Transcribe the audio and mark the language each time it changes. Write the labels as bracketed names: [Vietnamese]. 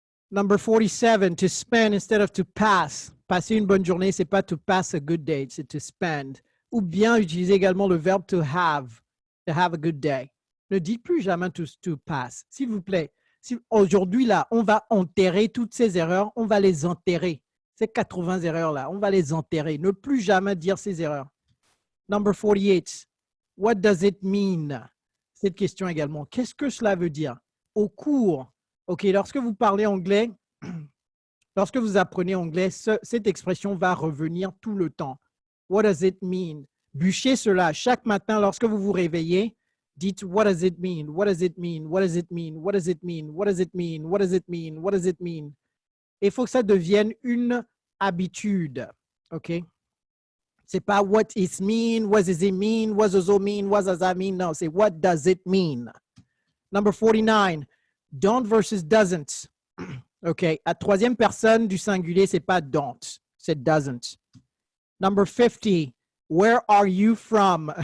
[English] Number 47, to spend instead of to pass. [French] Passer une bonne journée, c'est pas [English] to pass a good day, [French] c'est to spend. Ou bien utiliser également le verbe [English] to have a good day. [French] Ne dites plus jamais to pass. S'il vous plaît, si, aujourd'hui, là, on va enterrer toutes ces erreurs, on va les enterrer. Ces 80 erreurs-là, on va les enterrer. Ne plus jamais dire ces erreurs. [English] Number 48, what does it mean? [French] Cette question également. Qu'est-ce que cela veut dire? Au cours, OK, lorsque vous parlez anglais, lorsque vous apprenez anglais, cette expression va revenir tout le temps. [English] What does it mean? [French] Bûchez cela chaque matin lorsque vous vous réveillez. Dites [English] what does it mean? What does it mean? What does it mean? What does it mean? What does it mean? What does it mean? What does it mean? [French] Il faut que ça devienne une habitude. OK? C'est pas [English] what it mean, what does it mean, what does it mean, what does that mean? No, c'est what does it mean? Number 49, don't versus doesn't. OK? [French] À troisième personne du singulier, c'est pas don't, c'est doesn't. [English] Number 50, where are you from?